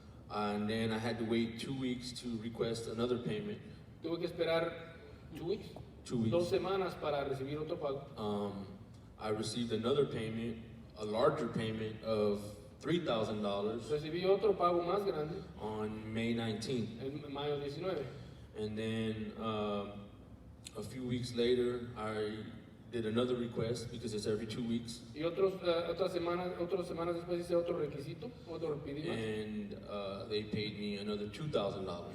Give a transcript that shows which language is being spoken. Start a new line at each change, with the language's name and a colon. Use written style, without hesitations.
English: And then I had to wait 2 weeks to request another payment.
Spanish: Tuve que esperar 2
English: weeks. 2 weeks.
Spanish: 2 semanas para recibir otro pago.
English: I received another payment, a larger payment of $3,000
Spanish: Recibí otro pago más grande
English: on May 19th.
Spanish: en mayo 19.
English: And then a few weeks later, I did another request because it's every 2 weeks.
Spanish: Y otras semanas después hice otro requisito, otro pedí más.
English: And they paid me another $2,000.